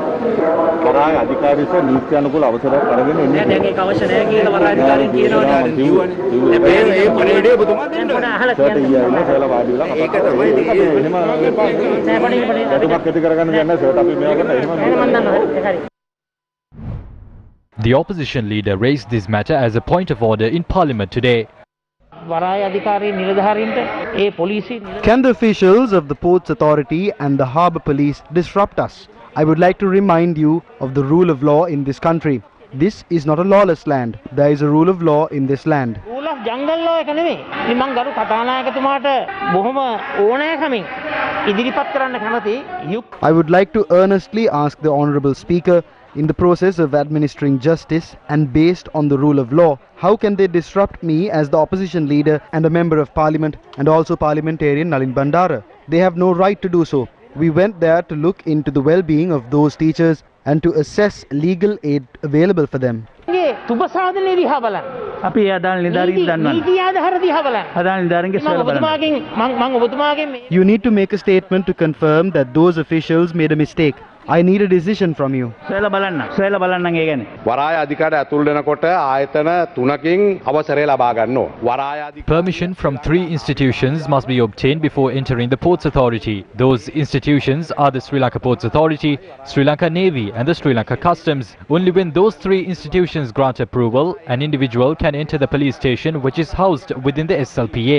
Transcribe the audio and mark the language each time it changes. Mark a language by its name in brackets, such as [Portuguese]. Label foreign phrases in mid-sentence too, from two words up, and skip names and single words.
[Sinhala] වරාය අධිකාරීව නීත්‍යානුකූල අවසරයක් අරගෙන ඉන්නේ. දැන් ඒක අවශ්‍ය නැහැ කියලා වරාය අධිකාරිය කියනවනේ. හැබැයි මේ පොරේඩේ ඔබතුමා දෙන්න ඕනේ. අහලා කියන්නේ ඒක තමයි එහෙම ඇති කරගන්න දෙයක් නැහැ සර් අපි මේවා කරලා [English] The opposition leader raised this matter as a point of order in parliament today. [Sinhala] වරාය අධිකාරී නිලධාරීන්ට ඒ පොලිසිය [English] Can the officials of the Ports Authority and the Harbour Police disrupt us? I would like to remind you of the rule of law in this country. This is not a lawless land. There is a rule of law in this land. rule of jungle law [Sinhala] එක නෙමෙයි. ඉතින් මම ගරු කතානායකතුමාට බොහොම ඕනෑකමින් ඉදිරිපත් කරන්න කැමති. [English] I would like to earnestly ask the Honourable Speaker, in the process of administering justice and based on the rule of law, how can they disrupt me as the opposition leader and a member of parliament and also parliamentarian Nalin Bandara? They have no right to do so. We went there to look into the well-being of those teachers and to assess legal aid available for them. [Sinhala] තුබ සාධනයේ දිහා බලන්න. අපි අදාළ නිලධාරීන් දන්නවා. නීති ආධාර දිහා බලන්න. අදාළ නිලධාරීන්ගේ සොයලා බලන්න. මම ඔබතුමාගෙන් [English] You need to make a statement to confirm that those officials made a mistake. I need a decision from you. [Sinhala] සොයලා බලන්න ඒ කියන්නේ. වරාය අධිකාරිය ඇතුල් වෙනකොට ආයතන 3කින් අවසරය ලබා ගන්න ඕන. වරාය [English] Permission from 3 institutions must be obtained before entering the Ports Authority. Those institutions are the Sri Lanka Ports Authority, Sri Lanka Navy and the Sri Lanka Customs. Only when those 3 institutions grant approval, an individual can enter the police station which is housed within the SLPA.